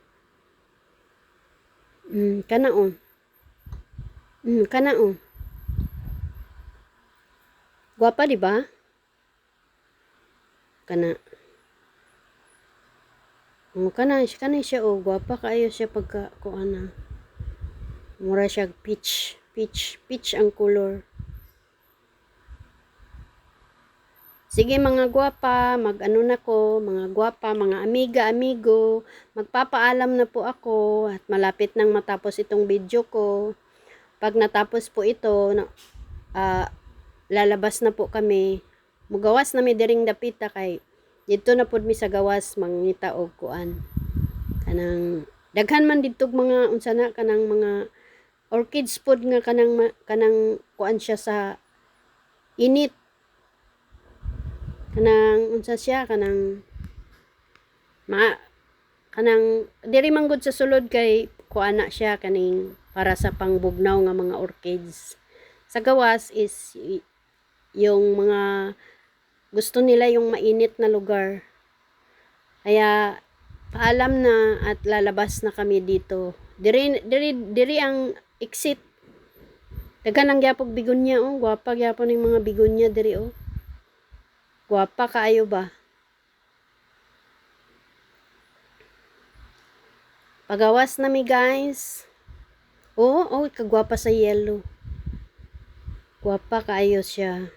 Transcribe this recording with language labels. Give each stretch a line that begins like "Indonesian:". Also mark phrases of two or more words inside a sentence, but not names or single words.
Cebuano: Kana o. Kana o. Gwapa di ba? Kana. Kana siya o. Gwapa kaayo siya pagka kuana. Mura siya peach ang color.
Filipino: Sige mga gwapa, mag-ano na ko, mga gwapa, mga amiga-amigo, magpapaalam na po ako at malapit nang matapos itong video ko. Pag natapos po ito, lalabas na po kami.
Cebuano: Mugawas na mi diring dapita kay dito na pud mi sa gawas mangita og kuan. Kanang daghan man didtog mga unsa na kanang mga orchids pud nga kanang kuan siya sa init. Kanang unsa siya kanang diri manggod sa sulod kay kuana siya kaning para sa pangbugnaw nga mga orchids.
Filipino: Sa gawas is yung mga gusto nila yung mainit na lugar. Kaya paalam na at lalabas na kami dito.
Cebuano: Diri ang exit. Daghan ang gyapon bigonya o, gwapa gyapon ning mga bigonya diri o. Gwapa kaayo ba? Pagawas na mi guys. Kagwapa sa yellow. Gwapa kaayo siya.